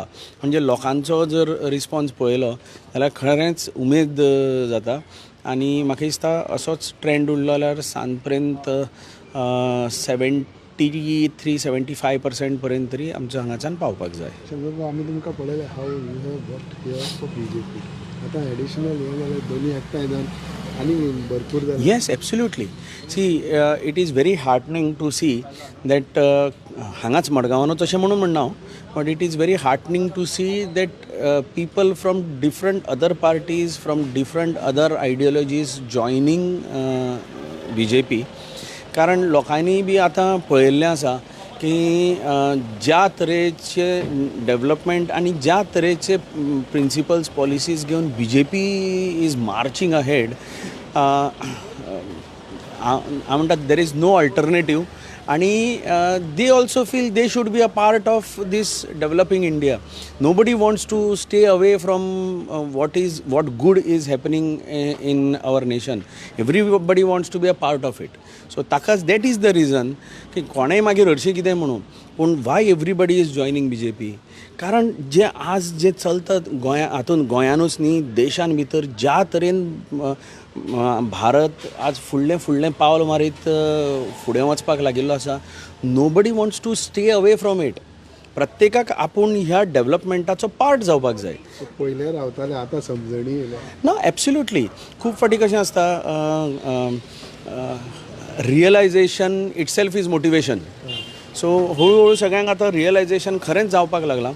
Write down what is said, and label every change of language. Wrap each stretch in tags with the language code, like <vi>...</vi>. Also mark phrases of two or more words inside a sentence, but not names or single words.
<kok>म्हणजे लोकांचो जर रिस्पॉन्स पळयलो जाल्यार खरेंच उमेद जाता. आनी म्हाका दिसता असोच ट्रेंड उरलो जाल्यार सांज पर्यंत 73-75% पर्यंत तरी आमच्या हांगाच्यान पावपाक जाय. आमी तुमकां पळयलें</kok> <en>how you have worked here for BJP.</en> <kok>आतां एडिशनल हे जाल्यार दोनी एकठांय जावन आनी भरपूर जालें.</kok> <en>yes, absolutely. see, it is very heartening to see that</en> <kok>हांगाच मडगांवानूच अशें म्हणून म्हणना हांव,</kok> <en>but it is very heartening to see that people from different other parties, from different other ideologies joining BJP.</en> <kok>कारण लोकांनी बी आतां पळयल्लें आसा की ज्या तरेचे डेवलपमेंट आनी ज्या तरेचे</kok> <en>principles policies</en> <kok>घेवन BJP</kok> <en>is marching ahead.</en> <kok>हांव म्हणटा</kok> <en>there is no alternative. आनी they also feel they should be a part of this developing India. nobody wants to stay away from what good is happening in our nation. everybody wants to be a part of it.</en> <kok>सो ताकाच</kok> <en>that is the reason</en> <kok>की कोणेंय मागीर हरशीं कितें म्हणून पूण</kok> <en>why everybody is joining</en> <kok>BJP. कारण जे आज जे चलता गोंयानूच न्ही देशान भितर ज्या तरेन भारत आज फुडलें पावल मारीत फुडें वचपाक लागिल्लो आसा.</kok> <en>nobody wants to stay away from it.</en> <kok>प्रत्येकाक आपूण ह्या डेवलपमेंटाचो पार्ट जावपाक जाय. पयले रावताले आतां समजणी येयल्या ना. एब्सोल्युटली. खूब फावटी कशें आसता</kok> <en>realization itself is motivation.</en> <kok>सो हळू सगळ्यांक आतां रियलायझेशन खरेंच जावपाक लागलां.</kok>